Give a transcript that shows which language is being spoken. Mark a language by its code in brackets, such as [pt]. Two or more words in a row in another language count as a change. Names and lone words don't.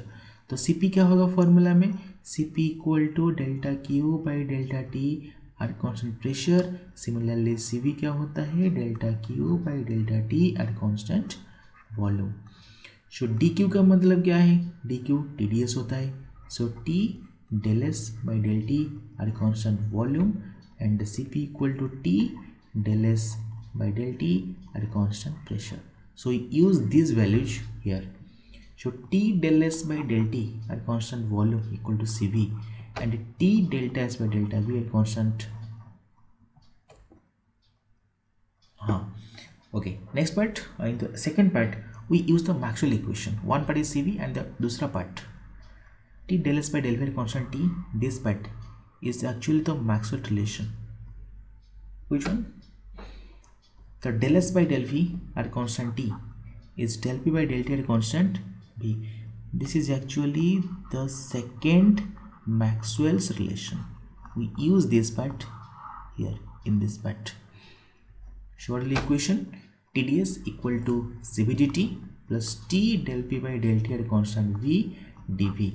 [hi] तो Cp क्या होगा फॉर्मूला में, [en] Cp equal to delta q by delta T at constant pressure. similarly Cv [hi] क्या होता है, [en] delta q by delta T at constant volume. [hi] सो dq का मतलब क्या है, dq TdS होता है. [en] सो T del S by del T at constant volume and Cp equal to T del S by del T at constant pressure. So use these values here. So T del S by del T at constant volume equal to Cv and T delta S by delta V at constant. Okay, next part, in the second part we use the Maxwell equation. One part is Cv and the दूसरा part T del S by del V constant T. This part is actually the Maxwell relation. Which one? The del S by del V at constant T is del P by del T at constant V. This is actually the second Maxwell's relation. We use this part here in this part. Shortly equation TdS equal to Cv dt plus T del P by del T at constant V dV.